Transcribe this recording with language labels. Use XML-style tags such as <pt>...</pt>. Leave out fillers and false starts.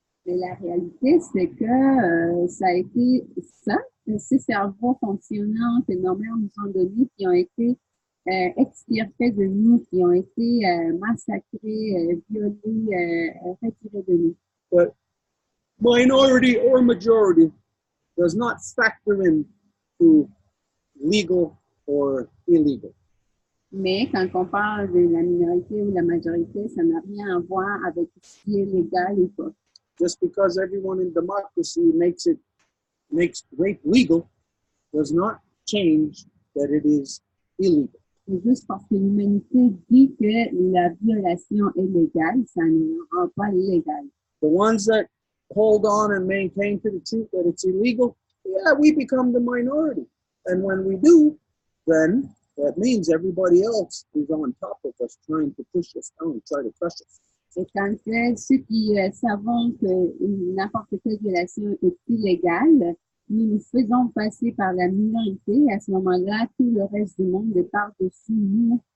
<fr>Mais la réalité, c'est que ça a été ça, ces cerveaux fonctionnants que nos mères nous ont donnés, qui ont été extirpés de nous, qui ont été massacrés, violés, retirés de nous.</fr> <en>But minority or majority does not factor in to legal or illegal.</en> <fr>Mais quand on parle de la minorité ou la majorité, ça n'a rien à voir avec ce qui est légal ou pas.</fr> <en>Just because everyone in democracy makes rape legal does not change that it is illegal.</en> <fr>Et juste parce que l'humanité dit que la violation est légale, ça ne rend pas légal.</fr> <en>The ones that hold on and maintain to the truth that it's illegal, yeah, we become the minority. And when we do, then that means everybody else is on top of us, trying to push us down, try to crush us.</en> <fr>Et quand ceux qui savons que n'importe quelle violation est illégale, nous nous faisons passer par la minorité, à ce moment-là, tout le reste du monde est par-dessus nous</fr>